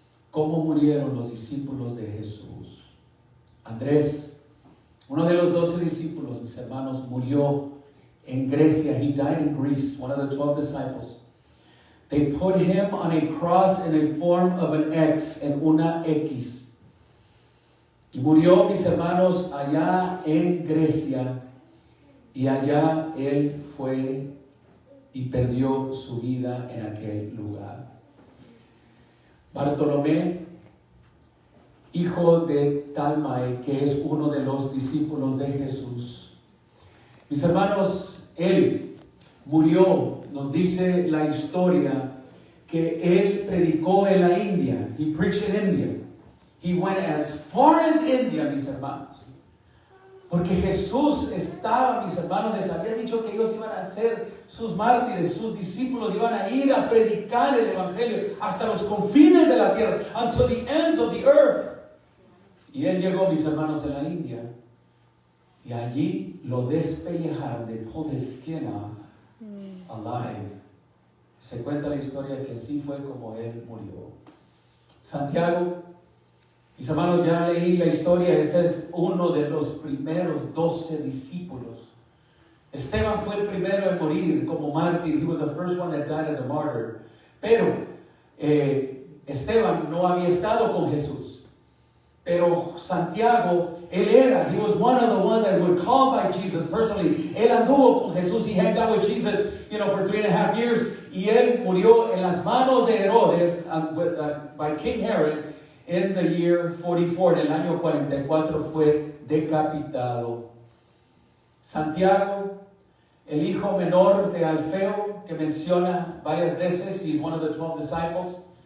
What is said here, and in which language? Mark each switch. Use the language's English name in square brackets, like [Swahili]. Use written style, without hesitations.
[Spanish] ¿Cómo murieron los discípulos de Jesús? Andrés, uno de los 12 discípulos, mis hermanos, murió en Grecia. [English] He died in Greece, one of the 12 disciples. They put him on a cross in a form of an X, [Spanish] en una X. Y murió, mis hermanos, allá en Grecia. Y allá él fue y perdió su vida en aquel lugar. Bartolomé, hijo de Talmai, que es uno de los discípulos de Jesús, Mis hermanos, él murió, nos dice la historia, que él predicó en la India. [English] He preached in India. He went as far as India, [Spanish] mis hermanos. Porque Jesús estaba, mis hermanos, les había dicho que ellos iban a ser sus mártires, sus discípulos iban a ir a predicar el Evangelio hasta los confines de la tierra, [English] until the ends of the earth. [Spanish] Y él llegó, mis hermanos, en la India, y allí lo despellejaron, [English] they pulled his skin off, alive. [Spanish] Se cuenta la historia que así fue como él murió. Santiago, mis hermanos, ya leí la historia, ese es uno de los primeros 12 discípulos. Esteban fue el primero en morir como mártir. [English] He was the first one that died as a martyr. [Spanish] Pero Esteban no había estado con Jesús. Pero Santiago, [English] he was one of the ones that were called by Jesus personally. [Spanish] Él anduvo con Jesús. [English] He hung out with Jesus, for 3.5 years. [Spanish] Y él murió en las manos de Herodes, [English] by King Herod, in the year 44. [Spanish] En el año 44 fue decapitado. Santiago, el hijo menor de Alfeo, que menciona varias veces, [English] he's one of the 12 disciples.